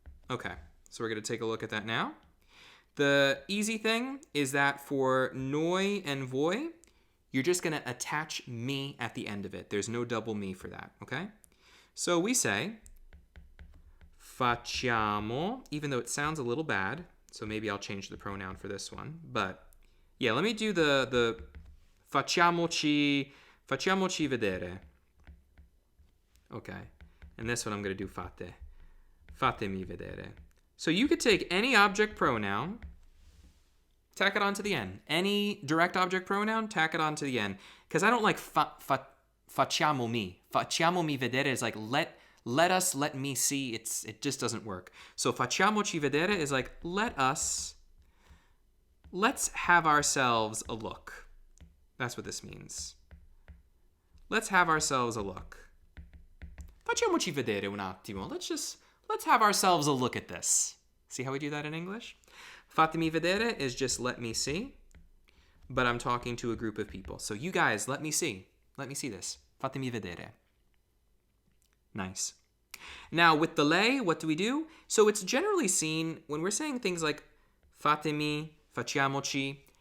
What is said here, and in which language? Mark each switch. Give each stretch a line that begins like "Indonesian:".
English: Okay, so we're going to take a look at that now. The easy thing is that for noi and voi, you're just going to attach me at the end of it. There's no double me for that, okay? So we say facciamo, even though it sounds a little bad, so maybe I'll change the pronoun for this one. But yeah, let me do the facciamoci vedere. Okay, and this one I'm going to do fate. Fatemi vedere. So you could take any object pronoun, tack it onto the end. Any direct object pronoun, tack it onto the end. Because I don't like facciamo mi. Facciamo mi vedere is like let us, let me see. It just doesn't work. So facciamoci vedere is like let's have ourselves a look. That's what this means. Let's have ourselves a look.
Italian: Facciamoci vedere un attimo.
English: Let's have ourselves a look at this. See how we do that in English? Fatemi vedere is just let me see, but I'm talking to a group of people. So you guys, let me see. Let me see this. Fatemi vedere. Nice. Now with the lei, what do we do? So it's generally seen when we're saying things like fatemi, facciamoci.